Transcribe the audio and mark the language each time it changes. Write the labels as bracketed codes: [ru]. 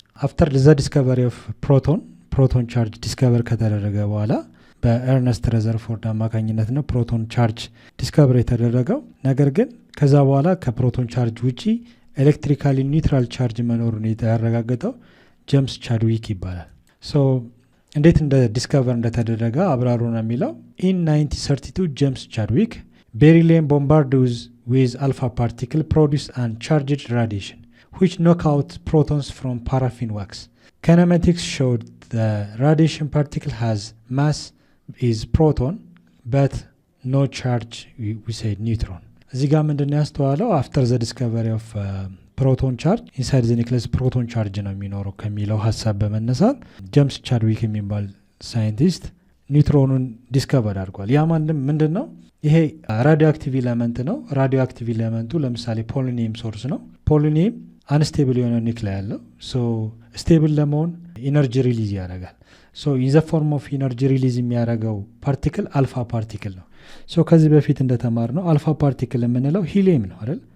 [en] After the discovery of proton charge [am] discover ከተደረገ በኋላ በኤርነስት ረዘርፎርድ አማካኝነት ነው ፕሮቶን ቻርጅ ዲስከቨር የተደረገው። ነገር ግን ከዛ በኋላ ከፕሮቶን ቻርጅ ውጪ ኤሌክትሪካሊ ኒውትራል ቻርጅ መኖሩን ያረጋገጠው ጄምስ ቻድዊክ ይባላል። ሶ እንዴት እንደ ዲስከቨር እንደተደረገ አብራሩ ነው የሚለው። [en] in 1932 ጄምስ ቻድዊክ beryllium bombarded with alpha particle produced uncharged radiation which knock out protons from paraffin wax. Kinematics showed the radiation particle has mass is proton but no charge, we say neutron. [am] እዚህ ጋር ምንድነው ያስተዋለው? [en] after the discovery of proton charge inside the nucleus [am] proton charge ነው የሚኖረው ከሚለው ሀሳብ በመነሳት ጄምስ ቻድዊክ የሚባል ሳይንቲስት ኒውትሮኑን ዲስከቨር አድርጓል። ያ ምንድን ነው? ይሄ ራዲዮ አክቲቭ ኤሌመንት ነው። ራዲዮ አክቲቭ ኤሌመንቱ ለምሳሌ ፖሊኒየም ሶርስ ነው። ፖሊኒየም አንስቴብል የሆነ ኒክላይ ያለው። ሶ ስቴብል ለመሆን ኢነርጂ ሪሊዝ ያደርጋል። ሶ [en] ኢን ዘ ፎርም ኦፍ ኢነርጂ [am] ሪሊዝ የሚያደርገው ፓርቲክል አልፋ ፓርቲክል ነው። ሶ ከዚህ በፊት እንደተማር ነው አልፋ ፓርቲክል የምንለው ሂሊየም ነው አይደል?